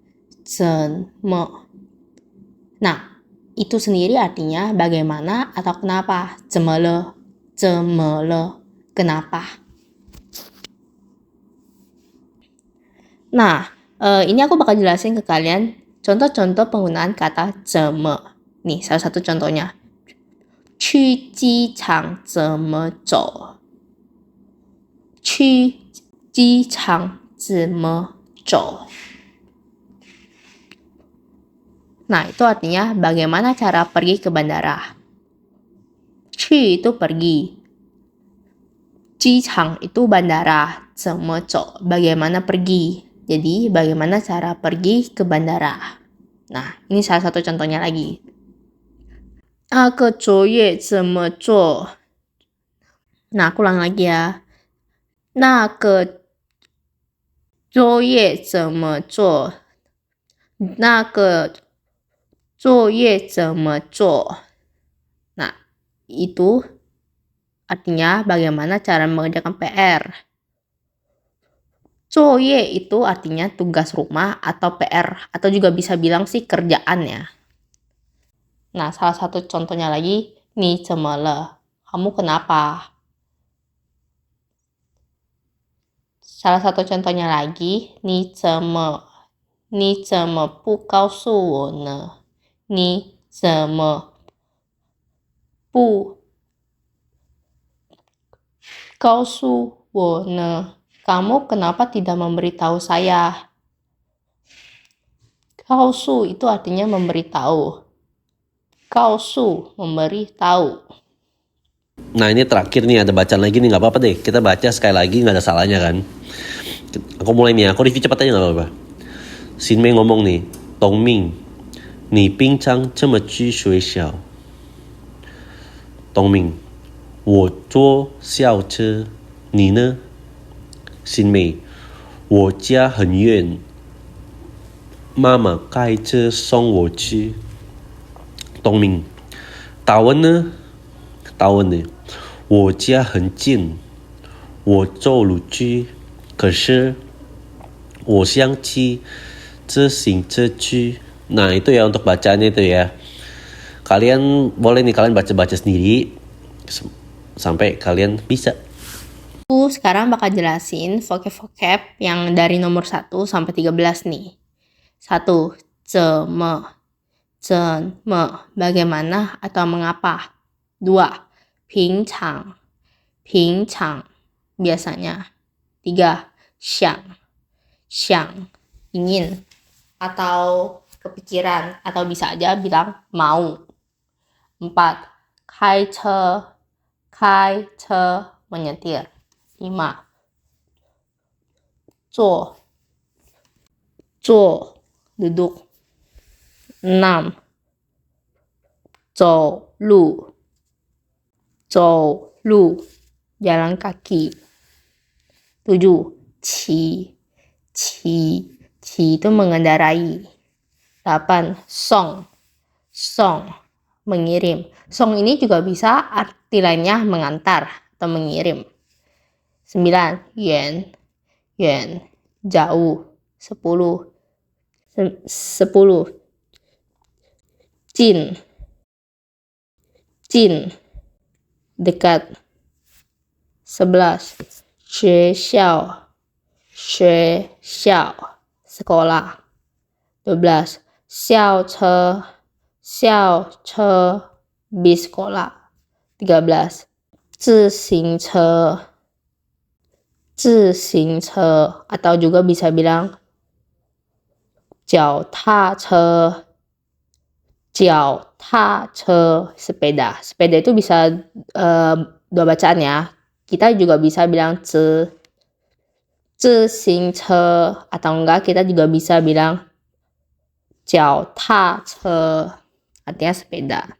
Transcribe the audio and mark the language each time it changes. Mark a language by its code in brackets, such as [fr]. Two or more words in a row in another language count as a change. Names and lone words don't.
[id] Nah, itu sendiri artinya bagaimana atau kenapa. [zh] 怎么了? [id] Kenapa? Nah, ini aku bakal jelasin ke kalian contoh-contoh penggunaan kata 怎么. Nih, salah satu contohnya. [zh] 去机场怎么走? 去机场怎么走? [id] Nah, itu artinya bagaimana cara pergi ke bandara. 去 itu pergi. 机场 itu bandara. [zh] 怎么走 [id] bagaimana pergi. Jadi, bagaimana cara pergi ke bandara. Nah, ini salah satu contohnya lagi. [zh] 那个作业怎么做? [id] Nah, aku ulang lagi ya. [zh] 那个作业怎么做? 那个作业怎么做? [id] Nah, itu artinya bagaimana cara mengerjakan PR. 作业 itu artinya tugas rumah atau PR, atau juga bisa bilang sih kerjaan ya. Nah, salah satu contohnya lagi, [zh] 你怎么了? [id] Kamu kenapa? Salah satu contohnya lagi, [zh] 你怎么不告诉我呢? 你怎么不告诉我呢? [id] Kamu kenapa tidak memberitahu saya? 告诉 itu artinya memberitahu. 告诉 memberitahu. Nah ini terakhir nih, ada bacaan lagi nih, gak apa-apa deh. Kita baca sekali lagi, gak ada salahnya kan. Aku mulai nih, aku review cepat aja gak apa-apa. [zh] Xin Mei [id] ngomong nih, [zh] Tong Ming, 你平常这么去学校? Tong Ming, 我坐校车，你呢? Xin Mei, 我家很远，妈妈开车送我去。Tong Ming, Tawon呢? Tawon呢? 我家很近，我走路去，可是我想骑自行车去. [id] Nah itu ya untuk bacanya itu ya. Kalian boleh nih, kalian baca-baca sendiri sampai kalian bisa. Sekarang bakal jelasin vocab-vocab yang dari nomor 1 sampai 13 nih. 1. 怎么 bagaimana atau mengapa. 2. 平常 biasanya. 3. 想 ingin atau kepikiran, atau bisa aja bilang mau. 4. 开车 menyetir. 5. 坐 duduk. 6. 走路 jalan kaki. 7. 骑 itu mengendarai. 8. 送 mengirim. Song ini juga bisa arti lainnya mengantar atau mengirim. 9. 远 jauh. 10. 近 dekat. 11. [zh] 学校学校 [id] sekolah. 12. 校车 bis sekolah. 13. 自行车 atau juga bisa bilang 脚踏车 sepeda. Sepeda itu bisa dua bacaan ya. Kita juga bisa bilang 自行车 atau enggak kita juga bisa bilang 脚踏车 artinya sepeda.